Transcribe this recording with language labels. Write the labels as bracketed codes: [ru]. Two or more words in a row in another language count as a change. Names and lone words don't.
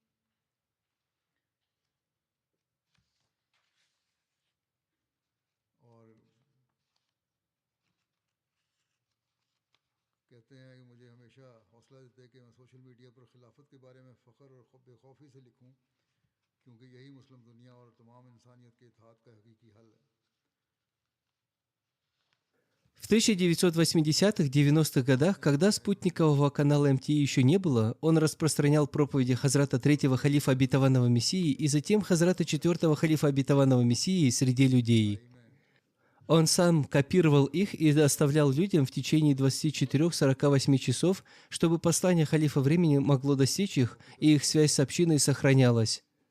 [hi] और कहते हैं कि मुझे हमेशा हौसला देते हैं कि मैं सोशल मीडिया पर खिलाफत के बारे में फ़ख्र और बेखौफी से लिखूं, क्योंकि यही मुस्लिम दुनिया और तमाम इंसानियत के इत्तेहाद का हकीकी हल है। [ru] В 1980-90-х годах, когда спутникового канала МТИ еще не было, он распространял проповеди Хазрата третьего халифа обетованного Мессии и затем Хазрата четвертого халифа обетованного Мессии среди людей. Он сам копировал их и доставлял людям в течение 24-48 часов, чтобы послание халифа времени могло достичь их, и их связь с общиной сохранялась.